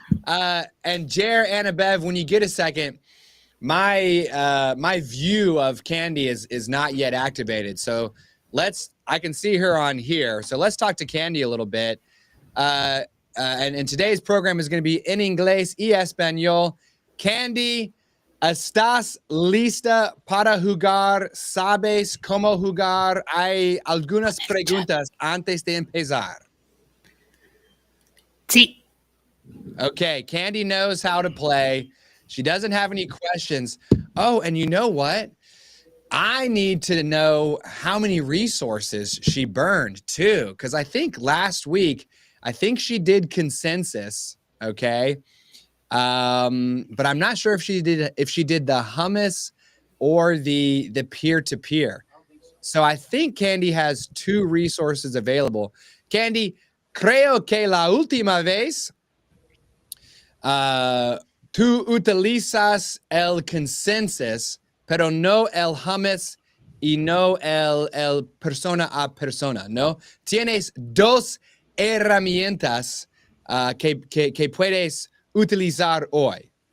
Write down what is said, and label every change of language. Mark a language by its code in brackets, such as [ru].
[en] And Jer, Annabev, when you get a second, my view of Candy is not yet activated. So I can see her on here. So let's talk to Candy a little bit. And today's program is going to be [es] en inglés y español. Candy, ¿estás lista para jugar? ¿Sabes cómo jugar? Hay algunas preguntas antes de empezar. Sí. [en] Okay, Candy knows how to play. She doesn't have any questions. Oh, and you know what? I need to know how many resources she burned too, because I think last week, she did consensus, okay? But I'm not sure if she did the hummus or the peer-to-peer. So I think Candy has 2 resources available. [es] Candy, creo que la última vez tú utilizas el consensus, pero no el hummus y no el persona a persona, ¿no? Tienes 2 herramientas que puedes utilizar hoy.